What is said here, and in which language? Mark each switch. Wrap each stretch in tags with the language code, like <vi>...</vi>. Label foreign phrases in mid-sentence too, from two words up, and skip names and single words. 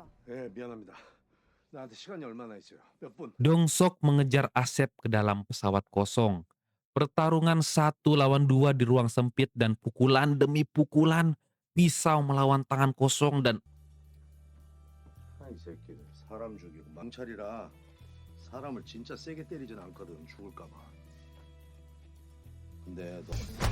<ko>예 미안합니다. 나한테 시간이 얼마나 있어요? 몇 분?</ko> <id>Dong-sok mengejar Asep ke dalam pesawat kosong. Pertarungan 1 lawan 2 di ruang sempit dan pukulan demi pukulan, pisau melawan tangan kosong dan</id> <ko>이 새끼들 사람 죽이고 망찰이라 사람을 진짜 세게 때리진 않거든 죽을까 봐. 근데 너</ko>